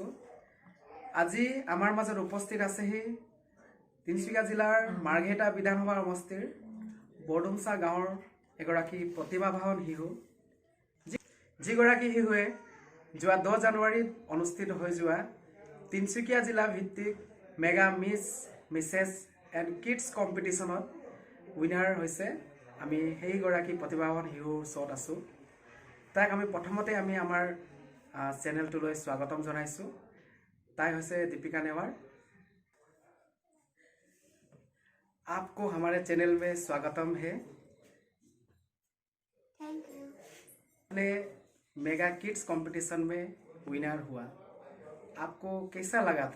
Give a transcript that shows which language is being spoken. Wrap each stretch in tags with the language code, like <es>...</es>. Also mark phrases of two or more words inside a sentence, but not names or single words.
<as>আজি আমাৰ মাজত উপস্থিত আছেহি তিনিচুকীয়া জিলাৰ মাৰ্ঘেৰিটা বিধানসভা সমষ্টিৰ বৰডুমচা গাঁৱৰ এগৰাকী প্ৰতিভাৱান শিশু, যিগৰাকী শিশুৱে যোৱা 10 জানুৱাৰীত অনুষ্ঠিত হৈ যোৱা তিনিচুকীয়া জিলা ভিত্তিক</as> <en>Mega Misses and Kids competition</en> <as>উইনাৰ হৈছে। আমি সেইগৰাকী প্ৰতিভাৱান শিশুৰ ওচৰত আছোঁ। তাইক আমি প্ৰথমতে আমাৰ চেনেলটোলৈ স্বাগতম জনাইছোঁ। তাই হৈছে दीपिका नेवार।</as> <hi>आपको हमारे चैनल में स्वागतम है।</hi> <en>Thank you. आपने Mega Kids competition में विनर हुआ, आपको कैसा लगा था?</en>